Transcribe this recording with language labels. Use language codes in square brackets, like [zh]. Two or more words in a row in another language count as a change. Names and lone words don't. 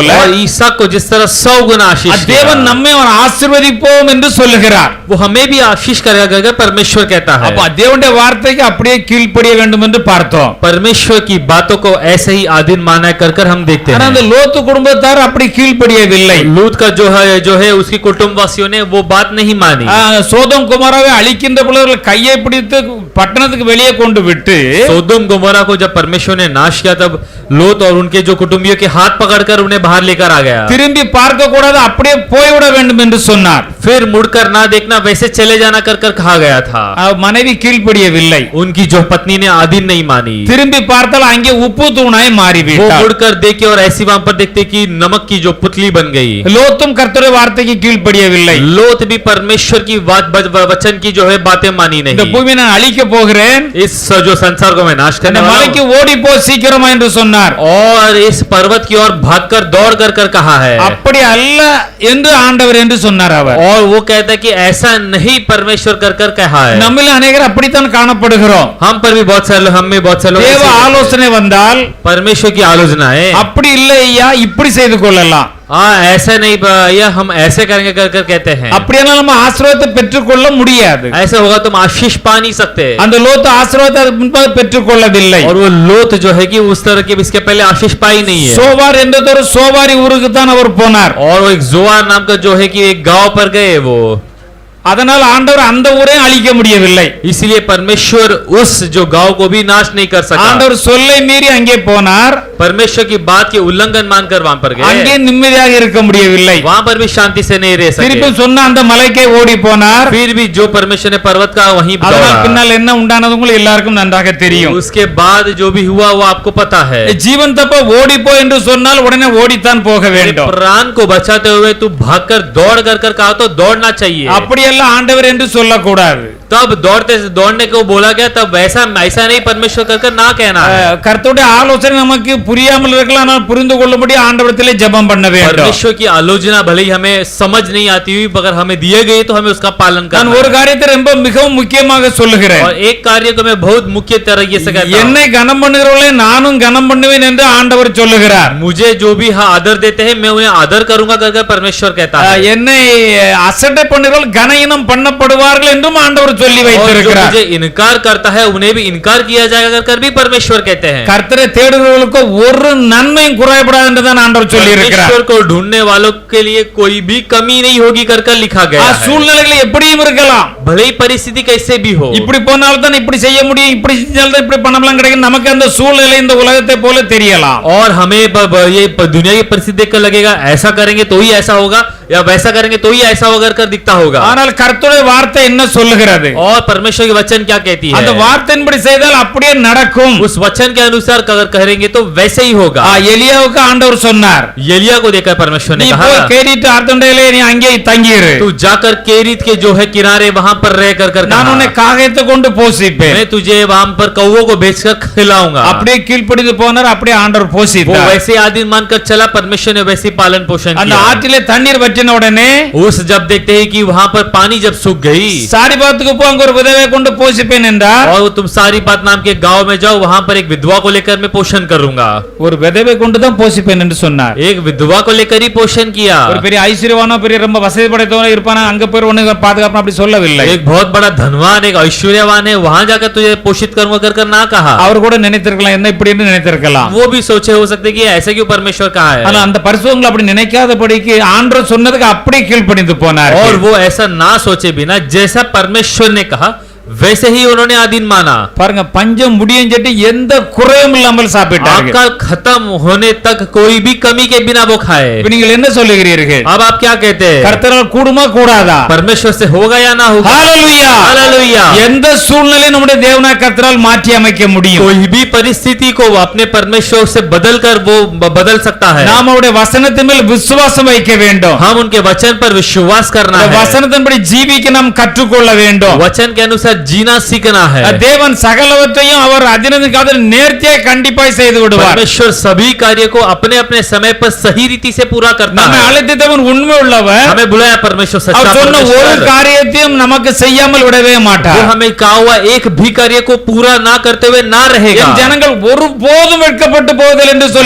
[hi] और ईसा को जिस तरह 100 गुना आशीष [ta] தேவன் [hi] दिया, [ta] நம்மை அவர் ஆசீர்வதிப்போம் என்று சொல்லுகிறார். [hi] वो हमें भी आशीष करेगा करके परमेश्वर कहता है। [ta] அப்ப தேவனுடைய வார்த்தைக்கு அப்படியே கீழ்ப்படிய வேண்டும் என்று பார்த்தோம். [hi] परमेश्वर की बातों को ऐसे ही आधीन माना कर कर हम देखते [ta] ஆனா அந்த [hi] हैं। [ta] லோத்து குடும்பத்தார் அப்படி கீழ்ப்படியவில்லை. [hi] लूत का जो है उसकी कुटुंबवासियों ने वो बात नहीं मानी। [ta] சோதோம் குமாராவை அழிக்கின்ற பொழுது கையை பிடித்து பட்டணத்துக்கு வெளியே கொண்டு விட்டு [hi] सोदोम गोमोरा को जब परमेश्वर ने नाश किया तब लोत और उनके जो कुटुंबियों के हाथ पकड़कर उन्हें बाहर लेकर आ गया। [ta] திரும்பி பார்க்க கூடாது, அப்படியே போய்விட வேண்டும் என்று சொன்னார். [hi] फिर मुड़कर ना देखना, वैसे चले जाना कर कर कहा गया था। [ta] மனைவி கீழ்ப்படியவில்லை. [hi] उनकी जो पत्नी ने आधीन नहीं मानी। [ta] திரும்பி பார்த்தால் அங்கே உப்பு தூணாய் [hi] वो [ta] மாறிவிட்டார். [hi] मुड़कर देखे और ऐसी वहां पर देखते कि नमक की जो पुतली बन गई। [ta] லோத்தும் கர்த்தருடைய வார்த்தைக்கு கீழ்ப்படியவில்லை. [hi] लोत भी परमेश्वर की वचन की जो है बातें मानी [ta] இந்த [hi] नहीं। [ta] பூமியை நான் அழிக்க போகிறேன், [hi] इस जो संसार को मैं नाश [ta] இந்த [hi] करने वाला [ta] மலைக்கு [hi] हूं। [ta] ஓடி போ சீக்கிரமா என்று சொன்னார். [hi] और इस पर्वत की ओर भागकर दौड़ कर कर कहा है। [ta] அப்படி அல்ல என்று ஆண்டவர் என்று சொன்னார் அவர். [hi] और वो कहता है कि ऐसा नहीं परमेश्वर कर कर कहा है। [ta] நம்மில் அநேகர் அப்படித்தான் காணப்படுகிறோம். [hi] हम पर भी बहुत सारे हम में बहुत सारे लोग [ta] தேவ [hi] ऐसे- [ta] ஆலோசனை வந்தால் [hi] परमेश्वर की आलोचना है। [ta] அப்படி இல்லை ஐயா இப்படி செய்து கொள்ளலாம், [hi] हाँ ऐसा नहीं भैया हम ऐसे करेंगे कर कर कहते हैं। [ta] அப்படியெல்லாம் நம்ம ஆசீர்வாதத்தை பெற்றுக்கொள்ள முடியாது. [hi] ऐसा होगा तुम आशीष पा नहीं सकते। [ta] அந்த லோத்து ஆசீர்வாதத்தை முன்பாக பெற்றுக்கொள்ளவில்லை. [hi] और वो लोत जो है कि उस तरह के इसके पहले आशीष पाई नहीं है। [ta] சோவார் என்றதொரு சோவாரி ஊருக்கு தான் அவர் போனார். [hi] और वो एक जोआर नाम का जो है कि एक गांव पर गए वो, [ta] அதனால் ஆண்டவர் அந்த ஊரை அழிக்க முடியவில்லை. [hi] इसलिए परमेश्वर उस जो गांव को भी नाश नहीं कर सका। [ta] ஆண்டவர் சொல்லை மீறி அங்கே போனார், [hi] परमेश्वर की बात के उल्लंघन मानकर वहां पर [ta] அங்கே [hi] गए, [ta] நிம்மதியாக இருக்க முடியவில்லை. [hi] वहां पर भी शांति से नहीं रह [ta] திருப்பி [hi] सके। [ta] சொன்ன அந்த மலைக்கே ஓடி போனார். [hi] फिर भी जो परमेश्वर ने पर्वत का वहीं [ta] அதனால் [hi] दौड़ा। [ta] பின்னால் என்ன உண்டானது உங்களுக்கு எல்லாருக்கும் நன்றாக தெரியும். [hi] उसके बाद जो भी हुआ वो आपको पता है। [ta] ஜீவன் தப்ப ஓடி போ என்று சொன்னால் உடனே ஓடித்தான் போக [hi] तेरे [ta] வேண்டும். [hi] प्राण को बचाते हुए तू भागकर दौड़ कर कर कहा तो दौड़ना चाहिए। [ta] அப்படியெல்லாம் ஆண்டவர் என்று சொல்லக்கூடாது. [hi] तब दौड़ने को बोला गया, तब ऐसा नहीं परमेश्वर कर कर ना कहना है। [ta] கர்த்தருடைய ஆலோசனை நமக்கு புரியாமல் இருக்கலாம், ஆனால் புரிந்து கொள்ளும்படி ஆண்டவரத்திலே ஜெபம் பண்ண வேண்டும். [hi] परमेश्वर की आलोचना भले ही हमें समझ नहीं आती हुई, मगर हमें दिए गए तो हमें उसका पालन [ta] நான் [hi] करना [ta] ஒரு [hi] है। [ta] காரியத்தை ரொம்ப மிகவும் முக்கியமாக சொல்லுகிறேன். [hi] और एक कार्य को मैं बहुत मुख्य तरीके से कहता हूं। [ta] என்னை கனம் பண்ணுகிறவர்களை நானும் கனம் பண்ணுவேன் என்று ஆண்டவர் சொல்லுகிறார். [hi] मुझे जो भी आदर देते हैं मैं उन्हें आदर करूंगा कर कर परमेश्वर कहता है। [ta] என்னை அசட்டை பண்ணுகிறவர்கள் கனயினம் பண்ணப்படுவார்கள் என்றும் ஆண்டவர் சொல்லி [hi] और जो [ta] வைத்திருக்கிறார். [hi] मुझे इनकार करता है उन्हें भी इनकार किया जाएगा कर कर भी परमेश्वर कहते हैं। [ta] கர்த்தரை தேடுகிறவர்களுக்கு ஒரு நன்மையும் குறைபடாது என்று தான் ஆண்டவர் சொல்லி இருக்கிறார். [hi] परमेश्वर को ढूंढने वालों के लिए कोई भी कमी नहीं होगी कर कर लिखा गया है। [ta] சூழ்நிலைகள் எப்படியும் இருக்கலாம், [hi] भले ही परिस्थिति कैसे भी हो, [ta] இப்படி போனால்தான் தான் இப்படி செய்ய முடியும், இப்படி செஞ்சால்தான் இப்படி பணம்லாம் கிடைக்கும், நமக்கு அந்த சூழ்நிலை இந்த உலகத்தை போல தெரியலாம். [hi] और हमें ये दुनिया की परिस्थिति देख कर लगेगा ऐसा करेंगे तो ही ऐसा होगा या वैसा करेंगे तो ही ऐसा होगा कर दिखता होगा। [ta] ஆனால் கர்த்தருடைய வார்த்தை என்ன சொல்லுகிறது? [hi] और परमेश्वर की वचन क्या कहती [ta] அந்த [hi] है? [ta] வார்த்தையின்படி செய்தால் அப்படியே நடக்கும். [hi] उस वचन के अनुसार अगर करेंगे तो वैसे ही होगा। [ta] எலியாவுக்கு ஆண்டவர் சொன்னார், [hi] एलिया को देखकर परमेश्वर [ta] நீ [hi] ने [ta] போய் [hi] कहा [ta] கேரிட்டு ஆர்த்தண்டையிலே நீ அங்கே தங்கியிரு, [hi] तू जाकर केरीत के जो है किनारे वहां पर रह कर कर [ta] நான் [hi] कहा, [ta] உன்னை காகத்தை கொண்டு போஷிப்பேன். [hi] मैं तुझे वहां पर कौवों को बेचकर खिलाऊंगा। [ta] அப்படியே கீழ்ப்படிந்து போனார், அப்படியே ஆண்டவர் [hi] वो [ta] போஷித்தார். [hi] वैसे आदि मानकर चला, परमेश्वर ने वैसे पालन पोषण [ta] அந்த [hi] किया। [ta] ஆற்றிலே தண்ணீர் வற்றின உடனே [hi] उस जब देखते हैं कि वहां पर पानी जब सूख गई, [ta] சாரிபாத்துக்கு போ, அங்க ஒரு விதவை கொண்டு போஷிப்பேன் என்றார். [hi] और तुम सारी बात नाम के गांव में जाओ, वहां पर एक विधवा को लेकर मैं पोषण करूंगा। [ta] ஒரு விதவை கொண்டு தான் போஷிப்பேன் என்று சொன்னார். [hi] एक विधवा को लेकर ही पोषण किया। [ta] ஒரு பெரிய ஐஸ்வர்யவானோ பெரிய ரொம்ப வசதி படைத்தவனோ இருப்பானா, அங்க போய் ஒண்ணு பாதுகாப்பு அப்படி சொல்லவில்லை. [hi] एक बहुत बड़ा धनवान एक ऐश्वर्यवान है, वहां जाकर तुझे पोषित करूंगा कर कर ना कहा। [ta] அவர் கூட நினைத்திருக்கலாம், என்ன இப்படி என்று நினைத்திருக்கலாம். [hi] वो भी सोचे हो सकते कि ऐसे क्यों परमेश्वर कहा है। [ta] ஆனா அந்த பரிசுத்தவான்கள் அப்படி நினைக்காதபடிக்கு ஆண்டவர் சொன்னதுக்கு அப்படியே கீழ்ப்படிந்து போனார். [hi] और वो ऐसा ना सोचे बिना जैसा परमेश्वर ने कहा वैसे ही उन्होंने आदिन माना। [ta] பாருங்க, பஞ்சம் முடியும் சொல்லிட்டு எந்த குறையும் இல்லாமல் சாப்பிட்டார்கள். [hi] अकाल खत्म होने तक कोई भी कमी के बिना वो खाए। [ta] இப்ப நீங்கள் என்ன சொல்லுகிறீர்கள்? [hi] अब आप क्या कहते हैं? [ta] கர்த்தரால் கூடுமா கூடாதா? [hi] परमेश्वर से होगा या ना होगा? [ta] ஹalleluya, [hi] हालेलुया। [ta] எந்த சூழ்நிலையும் நம்முடைய தேவனாய கர்த்தரால் மாற்றி அமைக்க முடியும். [hi] कोई भी परिस्थिति को वो अपने परमेश्वर से बदल कर वो बदल सकता है। [ta] நாம் அவருடைய வசனத்தின் மேல் விசுவாசம் வைக்க வேண்டும். [hi] हम उनके वचन पर विश्वास करना है। [ta] வசனத்தின்படி ஜீவிக்க நாம் கற்றுக்கொள்ள வேண்டும். [hi] वचन के अनुसार जीना सीखना है। [ta] தேவன் சகலவற்றையும் அவர் அதினதுக்காக நேர்த்தியாய் கண்டிப்பாய் செய்து விடுவார். [hi] परमेश्वर सभी कार्य को अपने अपने समय पर सही रीति से पूरा करता [ta] நம்மை [hi] है। [ta] அழைத்தவன் உண்மை உள்ளவர். [hi] हमें बुलाया परमेश्वर सच्चा [ta] அவர் சொன்ன ஒரு [hi] परमेश्वर। [ta] காரியத்தையும் நமக்கு செய்யாமல் விடவே [hi] वो [ta] மாட்டார். [hi] हमें कहा हुआ एक भी कार्य को पूरा ना करते हुए ना रहेगा। [ta] என் ஜனங்கள் ஒருபோதும் வெட்கப்பட்டு போவதில்லை என்று சொல்லி